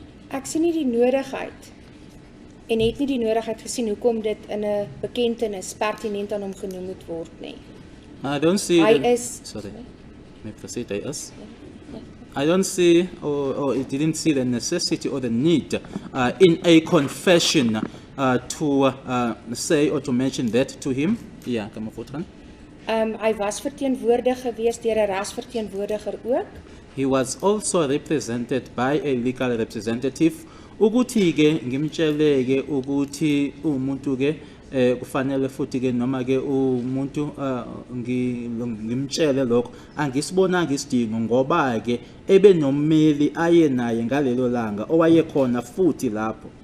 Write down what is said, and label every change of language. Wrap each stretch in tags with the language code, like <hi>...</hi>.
<af>Ek sien nie die nodigheid en het nie die nodigheid gesien hoekom dit in 'n bekentenis pertinent aan hom genoem moet word nie.</af> <en>I don't see.</en> <af>Hy is</af> <en>Sorry. May I proceed? I don't see, or it didn't see the necessity or the need in a confession to say or to mention that to him. Yeah, come on.</en> <af>hy was verteenwoordig gewees deur 'n regsverteenwoordiger ook.</af> <en>He was also represented by a legal representative.</en> <zu>Ukuthi ke ngimtshele ke ukuthi umuntu ke kufanele futhi ke noma ke umuntu ngimtshele lokho angisibonanga isidingo ngoba ke ebenommeli aye naye ngalelo langa owayekhona futhi lapho.</zu>